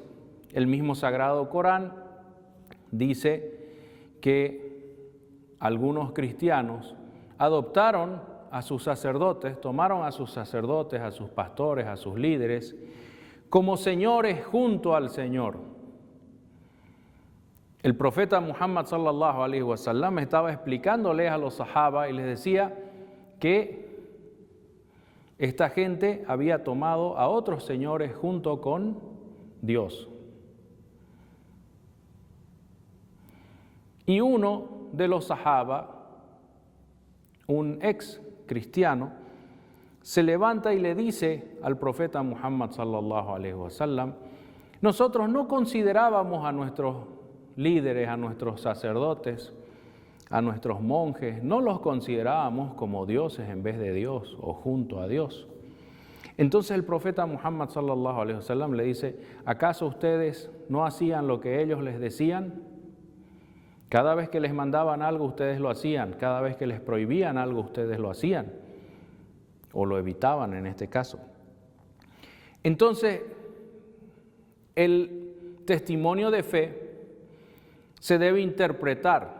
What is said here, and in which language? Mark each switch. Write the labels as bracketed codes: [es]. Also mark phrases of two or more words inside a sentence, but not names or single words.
[es] El mismo Sagrado Corán dice que algunos cristianos adoptaron a sus sacerdotes, tomaron a sus sacerdotes, a sus pastores, a sus líderes, como señores junto al Señor. El profeta Muhammad [ar] صلى الله عليه وسلم [es] estaba explicándoles a los sahaba y les decía que esta gente había tomado a otros señores junto con Dios. Y uno de los sahaba, un ex cristiano, se levanta y le dice al profeta Muhammad [ar] صلى الله عليه وسلم: [es] nosotros no considerábamos a nuestros líderes, a nuestros sacerdotes, a nuestros monjes, no los considerábamos como dioses en vez de Dios o junto a Dios. Entonces el profeta Muhammad [ar] صلى الله عليه وسلم [es] le dice: ¿acaso ustedes no hacían lo que ellos les decían? Cada vez que les mandaban algo ustedes lo hacían, cada vez que les prohibían algo ustedes lo hacían o lo evitaban en este caso. Entonces el testimonio de fe se debe interpretar.